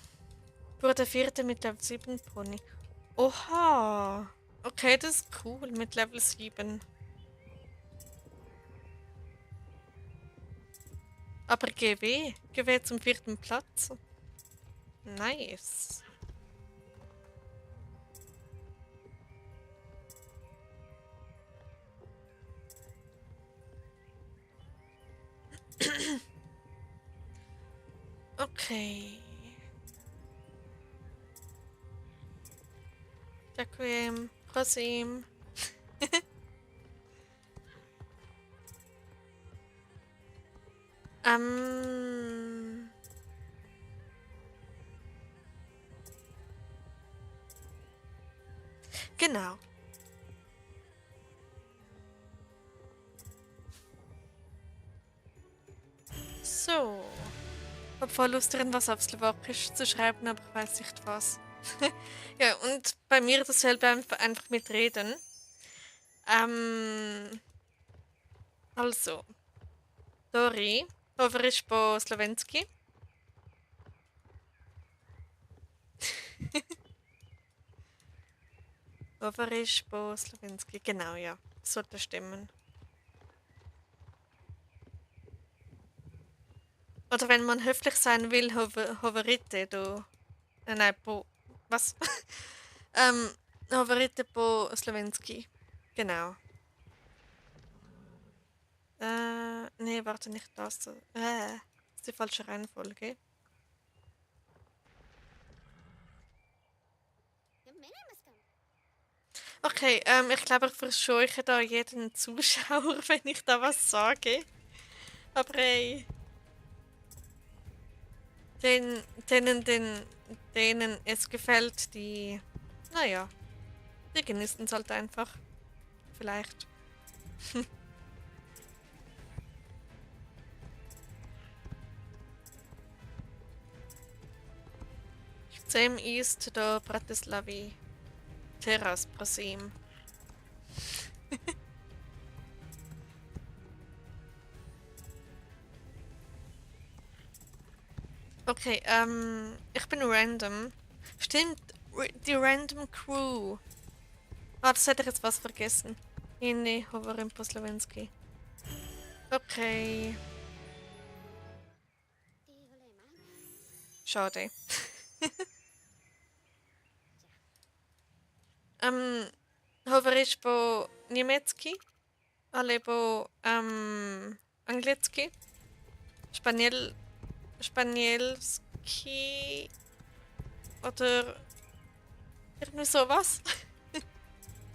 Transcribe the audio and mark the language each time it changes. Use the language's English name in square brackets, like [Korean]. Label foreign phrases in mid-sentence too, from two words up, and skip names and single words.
[German] Wurde vierte mit Level 7 Pony. Oha. Okay, das ist cool mit Level 7. Aber GW. GW zum 4. Platz. Nice. Okay. [Slovak] Ďakujem. Prosím. ähm. [German] Genau. So. Hab voll Lust drin, was auf Slowakisch zu schreiben, aber ich weiß nicht was. Ja, und bei mir dasselbe einfach mit Reden. Also, Dori, [Slovak] hovoriš po slovensky? Hovoriš po slovensky, [German] genau, ja. Sollte stimmen. Oder wenn man höflich sein will, hovorite du. Nein, po. Was? [Slovak] Hovorite po slovensky. [German] Genau. Nee, warte, nicht das. Das ist die falsche Reihenfolge. Okay, ich glaube, ich verscheuche da jeden Zuschauer, wenn ich da was sage. Aber hey, denen es gefällt, naja, die genießen es halt einfach. Vielleicht. [Slovak] Chcem ísť do Bratislavy. Teraz, prosím. [German] Okay, ich bin random. Stimmt, die Random Crew. Ah, das hätte ich jetzt was vergessen. Nee, [Slovak] hovorím po slovensky. Okay. [German] Schade. [Slovak] Hovoríš po nemecky? Alebo anglicky? Spanielsky? [German] Oder irgendwie sowas?